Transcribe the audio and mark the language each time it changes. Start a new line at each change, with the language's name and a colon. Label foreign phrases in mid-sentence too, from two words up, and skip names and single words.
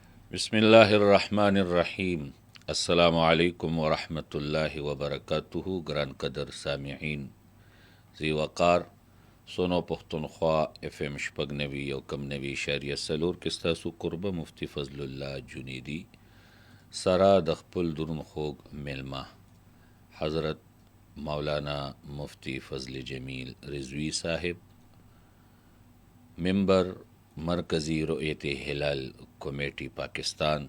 Arabic: بسم الله الرحمن الرحیم. السلام علیکم ورحمۃ اللہ وبرکاتہ.
Pashto: گران قدر سامعین، زی وقار سونو پختونخوا اف ام شپږ نوي یو کم نوي اشاریه څلور کې ستاسو قربه مفتی فضل الله جنیدی سره د خپل درون خوږ میلمه حضرت مولانا مفتی فضل جمیل رضوی صاحب، ممبر مرکزی رؤیت هلال کمیټی پاکستان.